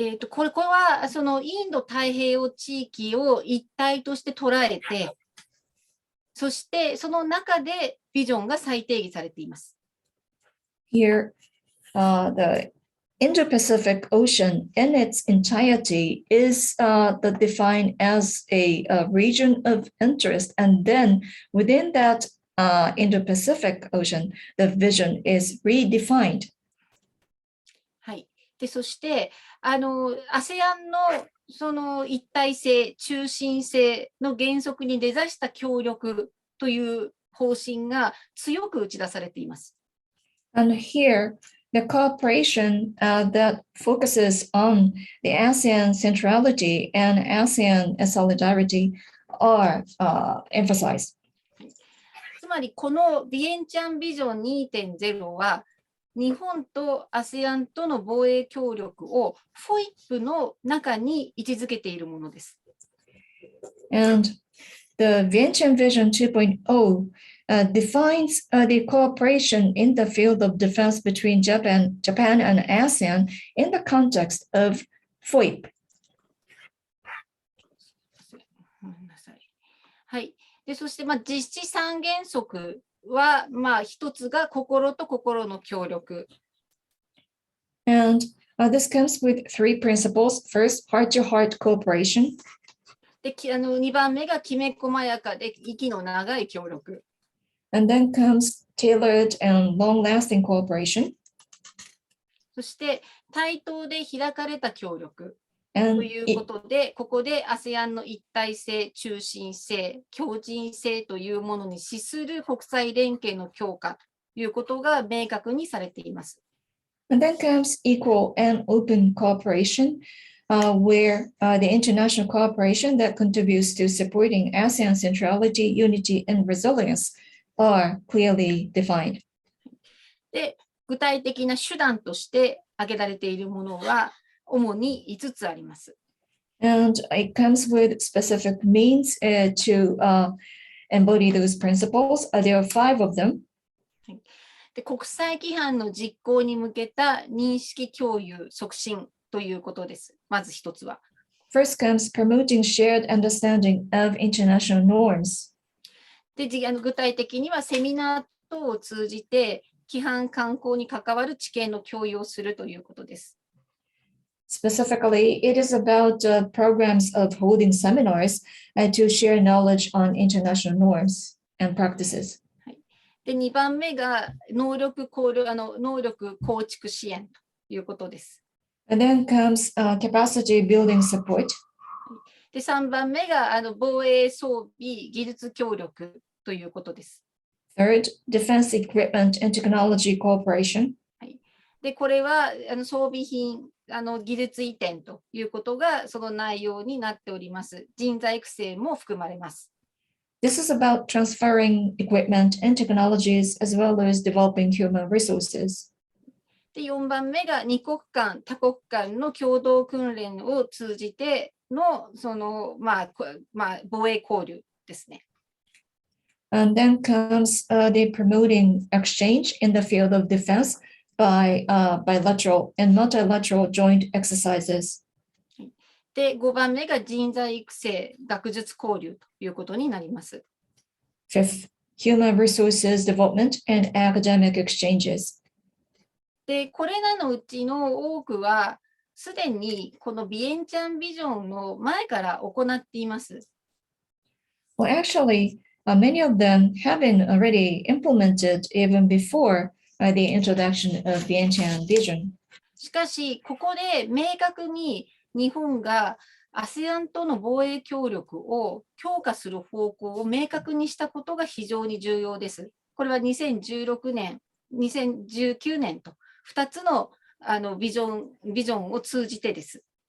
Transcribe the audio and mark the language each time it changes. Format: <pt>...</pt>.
<ja>これはそのインド太平洋地域を一体として捉えて、そしてその中でビジョンが再定義されています。</ja> <en>Here, the Indo-Pacific Ocean in its entirety is defined as a region of interest, and then within that Indo-Pacific Ocean, the vision is redefined.</en> <ja>はい。で、そして、ASEAN のその一体性、中心性の原則に根ざした協力という方針が強く打ち出されています。</ja> <en>And here, the cooperation that focuses on the ASEAN centrality and ASEAN solidarity are emphasized.</en> <ja>つまり、このビエンチャンビジョン 2.0 は、日本と ASEAN との防衛協力を FOIP の中に位置づけているものです。</ja> <en>And the Vientiane Vision 2.0 defines the cooperation in the field of defense between Japan and ASEAN in the context of FOIP.</en> <ja>はい。で、そして、実施三原則は、一つが心と心の協力。</ja> <en>And this comes with 3 principles. First, heart-to-heart cooperation.</en> <ja>で、2番目がきめ細やかで息の長い協力。</ja> <en>And then comes tailored and long-lasting cooperation.</en> <ja>そして、対等で開かれた協力。と</ja> <en>And</en> <ja>いうことで、ここで ASEAN の一体性、中心性、強靭性というものに資する国際連携の強化ということが明確にされています。</ja> <en>And then comes equal and open cooperation, where the international cooperation that contributes to supporting ASEAN centrality, unity, and resilience are clearly defined.</en> <ja>で、具体的な手段として挙げられているものは主に5つあります。</ja> <en>And it comes with specific means to embody those principles. There are 5 of them.</en> <ja>で、国際規範の実行に向けた認識共有促進ということです。まず一つは。</ja> <en>First comes promoting shared understanding of international norms.</en> <ja>で、具体的にはセミナー等を通じて規範慣行に関わる知見の共有をするということです。</ja> <en>Specifically, it is about programs of holding seminars to share knowledge on international norms and practices.</en> <ja>で、2番目が能力構築支援ということです。</ja> <en>And then comes capacity building support.</en> <ja>で、3番目が防衛装備技術協力ということです。</ja> <en>Third, defense equipment and technology cooperation.</en> <ja>で、これは装備品、技術移転ということがその内容になっております。人材育成も含まれます。</ja> <en>This is about transferring equipment and technologies as well as developing human resources.</en> <ja>で、4番目が2国間、多国間の共同訓練を通じての防衛交流ですね。</ja> <en>And then comes the promoting exchange in the field of defense by bilateral and multilateral joint exercises.</en> <ja>で、5番目が人材育成、学術交流ということになります。</ja> <en>Fifth, human resources development and academic exchanges.</en> <ja>で、これらのうちの多くは、すでにこのビエンチャンビジョンの前から行っています。</ja> <en>Well, actually, many of them have been already implemented even before the introduction of the Vientiane vision.</en> <ja>しかし、ここで明確に日本が ASEAN との防衛協力を強化する方向を明確にしたことが非常に重要です。これは2016年、2019年と2つのビジョンを通じてです。</ja>